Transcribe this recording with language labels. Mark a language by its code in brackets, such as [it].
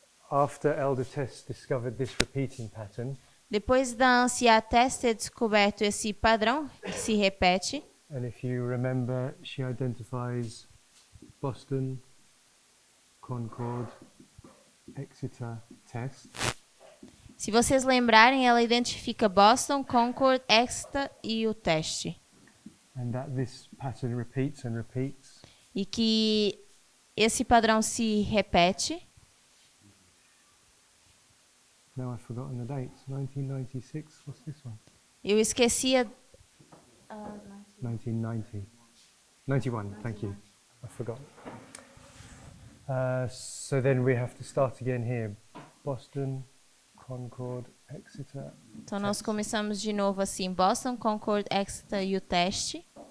[en] After Elder Tess discovered this repeating pattern, [pt] Depois da anciã Tess ter descoberto esse padrão que se repete, [en] and if you remember, she identifies Boston, Concord, Exeter, Test. [pt] se vocês lembrarem, ela identifica Boston, Concord, Exeter e o teste. [en] And that this pattern repeats and repeats. [pt] E que esse padrão se repete. [en] Now I've forgotten the dates. 1996, what's this one? [pt] Eu esqueci a... [en] 1990. 91, thank you. I forgot. So then we have to start again here. Boston, Concord, Exeter. [pt] Então nós começamos de novo assim, Boston, Concord, Exeter e o teste.